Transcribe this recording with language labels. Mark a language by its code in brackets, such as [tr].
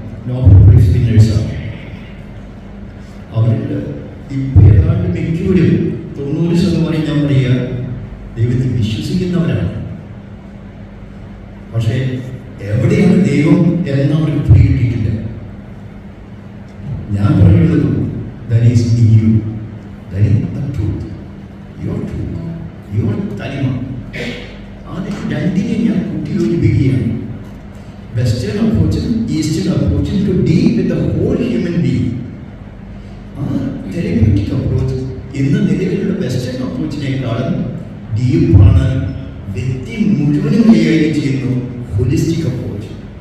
[ml] Nobel prize വിന്നേഴ്സാണ് അവരിൽ. ഇപ്പോൾ ഏതാണ്ട് മിക്കവരും 90% ഞാൻ പറയുക ദൈവത്തിൽ വിശ്വസിക്കുന്നവരാണ്. പക്ഷേ എവിടെയാണ് ദൈവം എന്നവർക്ക് പിടികിട്ടിയിട്ടില്ല. ഞാൻ പറയുന്നത് [en] that is in you, that is the truth, your [ml] തനിമ. അത് രണ്ടിനെ ഞാൻ കൂട്ടിയോജിപ്പിക്കുകയാണ്. Western അപ്രോച്ചും eastern അപ്രോച്ചും [en] To deal with the whole human being. [ml] ആ തെറാപ്യൂട്ടിക് അപ്രോച്ച് ഇന്ന് നിലവിലുള്ള വെസ്റ്റേൺ അപ്രോച്ചിനേക്കാളും ഡീപ്പാണ്. വ്യക്തി മുഴുവനും കൈകാര്യം ചെയ്യുന്നു ഹോളിസ്റ്റിക് അപ്രോച്ച്.